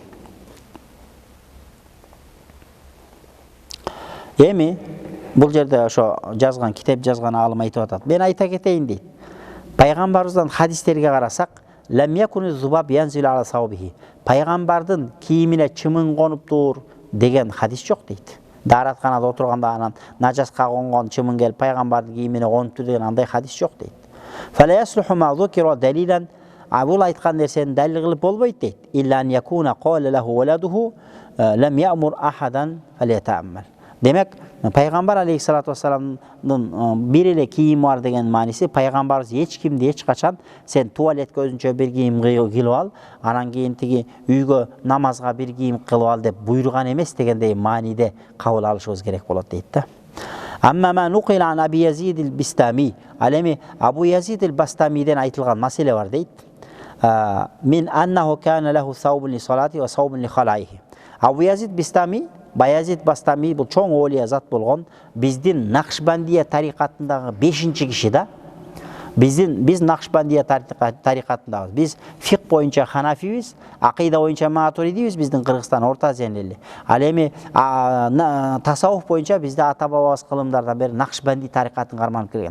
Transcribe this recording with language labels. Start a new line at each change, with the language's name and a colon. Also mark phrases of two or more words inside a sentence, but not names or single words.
Kyrgyz: Эми бул жерде ошо жазган, китеп жазган алым айтып атат. Мен айта кетейин дейт. Пайгамбарыбыздан хадистерге карасак,
Arabic: لم يكن ذباب ينزل على ثوبه.
Kyrgyz: Пайгамбардын кийимине чымын конуптур деген хадис жок дейт. Даратканада отурганда анан нажаска конгон чымын келип пайгамбардын кийимине конуптур деген андай хадис жок дейт.
Arabic: فلا يصلح ما ذكر دليلا,
Kyrgyz: бул айткан нерсени далил кылып болбойт дейт.
Arabic: إلا أن يكون قال له ولده لم يأمر أحدا فليتأمل.
Kyrgyz: Демек, пайгамбар алейхиссалату вассаламдын бир эле кийими бар деген мааниси, пайгамбарыбыз эч кимди эч качан сен туалетке өзүнчө бир кийим кылып ал, анан кийин тиги үйгө намазга бир кийим кылып ал деп буйруган эмес дегендей мааниде кабыл алышыбыз керек болот дейт да.
Arabic: أما ما نقل عن أبي يزيد البسطامي,
Kyrgyz: ал эми Абу Язид ал-Бастамиден айтылган маселе бар дейт.
Arabic: من أنه كان له ثوب للصلاة وثوب لخلائه.
Kyrgyz: Абу Язид Бистами, Баязид Бастами бул чоң олия зат болгон, биздин Накшбандия тарикатындагы 5-чи киши да. Биз Накшбандия тарикатындагыбыз. Биз фик боюнча Ханафибиз, акыйда боюнча Матуридибиз, биздин Кыргызстан Орта Азияны эли. Ал эми тасаввуф боюнча бизде ата бабабыз кылымдардан бери Накшбанди тарикатын карманып келген.